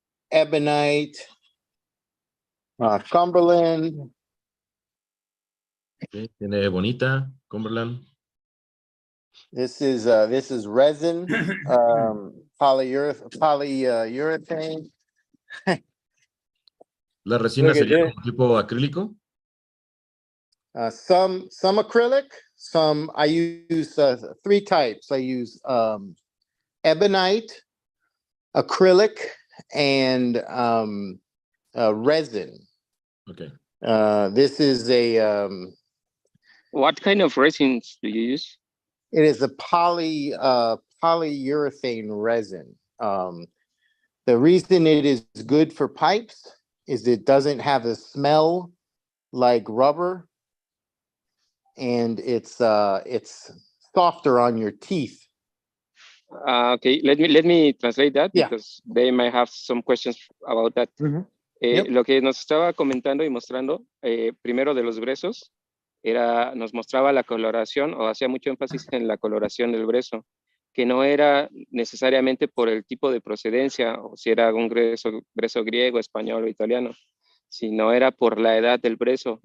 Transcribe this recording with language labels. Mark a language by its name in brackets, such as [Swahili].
[English] Ebonite, Cumberland. [Spanish] Okay. Tiene bonita, Cumberland. [English] This is resin, polyurethane. [Spanish] ¿La resina sería como tipo acrílico? [English] Some acrylic, some I use 3 types. I use ebonite, acrylic, and resin. Okay. This is a What kind of resins do you use? it is a polyurethane resin. The reason it is good for pipes is it doesn't have a smell like rubber, and it's softer on your teeth. Okay, let me translate that, Yeah. because they might have some questions about that. Yep. [Spanish] Lo que nos estaba comentando y mostrando, primero de los brezos, nos mostraba la coloración, o hacía mucho énfasis en la coloración del brezo, que no era necesariamente por el tipo de procedencia, o si era un brezo griego, español o italiano, sino era por la edad del brezo.